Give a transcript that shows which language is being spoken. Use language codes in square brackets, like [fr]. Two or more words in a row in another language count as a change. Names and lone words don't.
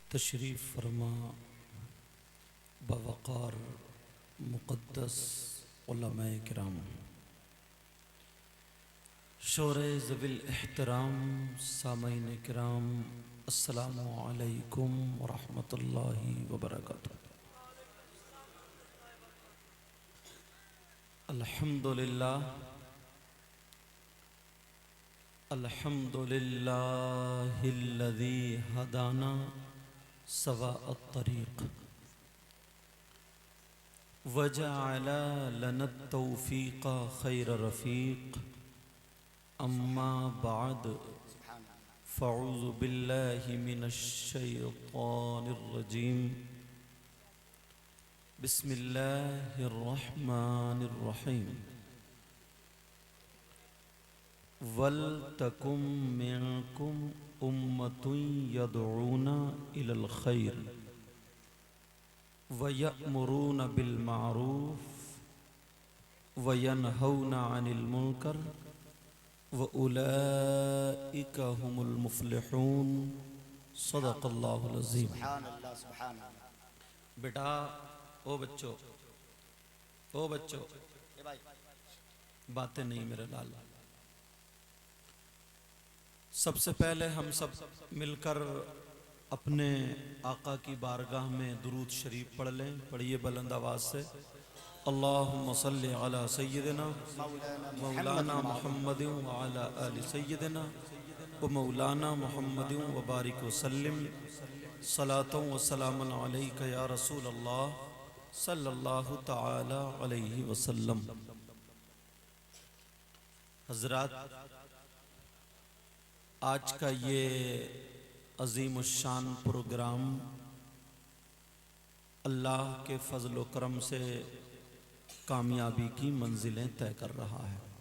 [ur] تشریف فرما باوقار مقدس علمائے کرام، شورے ذوی الاحترام سامعین کرام, [ar] السلام عليكم ورحمة الله وبركاته. الحمد لله الحمد لله الذي هدانا سواء الطريق وجعل لنا توفيق خير رفيق. أما بعد فأعوذ بالله من الشيطان الرجيم. بسم الله الرحمن الرحيم. ولتكن منكم أمة يدعون إلى الخير ويأمرون بالمعروف وينهون عن المنكر وأولئك هم المفلحون. صدق الله العظيم. [ur] بیٹا، او بچوں، باتیں نہیں میرے لال. سب سے پہلے ہم سب مل کر اپنے آقا کی بارگاہ میں درود شریف پڑھ لیں. پڑھیے بلند آواز سے. [ar] اللهم صل على سيدنا مولانا محمد وعلى آل سيدنا ومولانا محمد وبارك وسلم صلاة وسلاما عليك يا رسول الله صلى الله تعالى عليه وسلم. [ur] حضرات، آج کا یہ عظیم الشان پروگرام اللہ کے فضل و کرم سے کامیابی کی منزلیں طے کر رہا ہے.